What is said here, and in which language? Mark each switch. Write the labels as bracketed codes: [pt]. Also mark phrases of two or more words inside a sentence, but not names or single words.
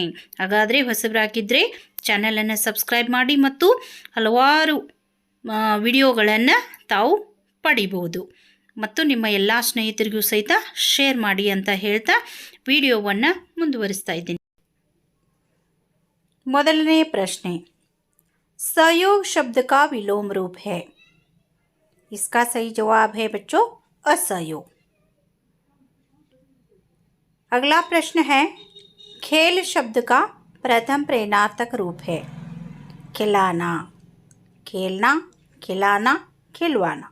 [kn] ಹಾಗಾದರೆ ಹೊಸಬರಾಗಿದ್ದರೆ ಚಾನಲನ್ನು ಸಬ್ಸ್ಕ್ರೈಬ್ ಮಾಡಿ ಮತ್ತು ಹಲವಾರು ವಿಡಿಯೋಗಳನ್ನು ತಾವು ಪಡಿಬೋದು ಮತ್ತು ನಿಮ್ಮ ಎಲ್ಲ ಸ್ನೇಹಿತರಿಗೂ ಸಹಿತ ಶೇರ್ ಮಾಡಿ ಅಂತ ಹೇಳ್ತಾ ವಿಡಿಯೋವನ್ನು ಮುಂದುವರಿಸ್ತಾ ಇದ್ದೀನಿ. ಮೊದಲನೇ ಪ್ರಶ್ನೆ, [hi] सहयोग शब्द का विलोम रूप है. इसका सही जवाब है बच्चों असहयोग. अगला प्रश्न है, खेल शब्द का प्रथम प्रेरणार्थक रूप है. खिलाना, खेलना, खिलाना, खिलवाना.